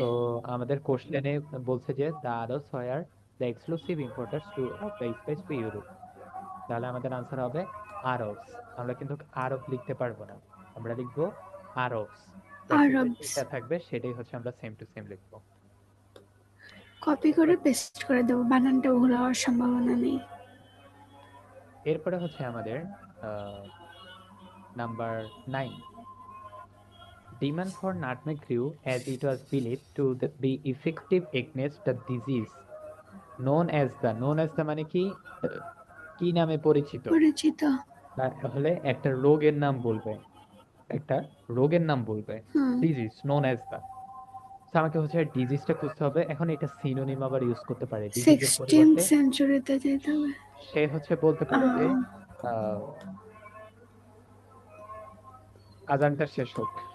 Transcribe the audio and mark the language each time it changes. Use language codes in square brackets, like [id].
[bn] তো আমাদের কোশ্চেনে বলছে যে [en] the Arabs were the exclusive importers to of the spice to Europe, [bn] তাহলে আমাদের আনসার হবে আরবস। আমরা কিন্তু আরব লিখতে পারবো না, আমরা লিখবো আরবস। প্র্যাকটিসে আরবস। যেটা থাকবে সেটাই হচ্ছে আমরা সেম টু সেম লিখবো। কপি করে পেস্ট করে দেবো, বানানটা ভুল হওয়ার সম্ভাবনা নেই। এরপরে হচ্ছে আমাদের number 9, [en] demand for nutmeg grew as it was believed to be effective against the disease known as the, [bn] মানে কি, কি নামে পরিচিত? পরিচিত। তাহলে একটা রোগের নাম বলবে, একটা রোগের নাম বলবে, হুম। [en] Disease known as the. [bn] আমাকে হচ্ছে ডিজিজটা খুঁজতে হবে, এখন এটা সিনোনিম আবার ইউজ করতে পারে ডিজিজের [en] 16th [bn] পরিবর্তে। সেঞ্চুরিতে যেতে হবে। সে হচ্ছে বলতে পারে যে আহ, আজানটা শেষ হোক,